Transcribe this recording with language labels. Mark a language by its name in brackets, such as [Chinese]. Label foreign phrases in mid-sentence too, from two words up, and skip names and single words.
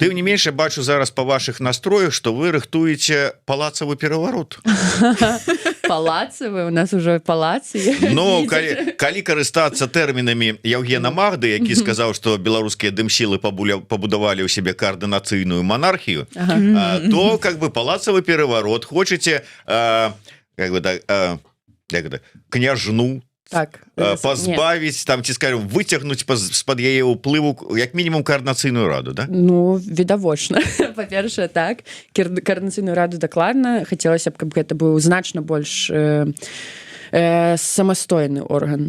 [Belarusian] Тым не менш, я бачу зараз па вашых настроях, што вы рыхтуеце палацавы пераварот. Палацавы? У нас ужо палацы. Ну, калі карыстацца тэрмінамі Яўгена Магды, які сказаў, што беларускія дымсілы пабудавалі ў сябе каардынацыйную манархію, то [Russian] как бы [Belarusian] палацавы пераварот, хочаце княжну пазбавіць, там, ці скажем, выцягнуць з-пад яе ўплыву як мінімум каардынацыйную раду, да? Ну, відавочна. Па-першае, так. Каардынацыйную раду дакладна. Хацелася б, каб гэта быў значна больш самастойны орган.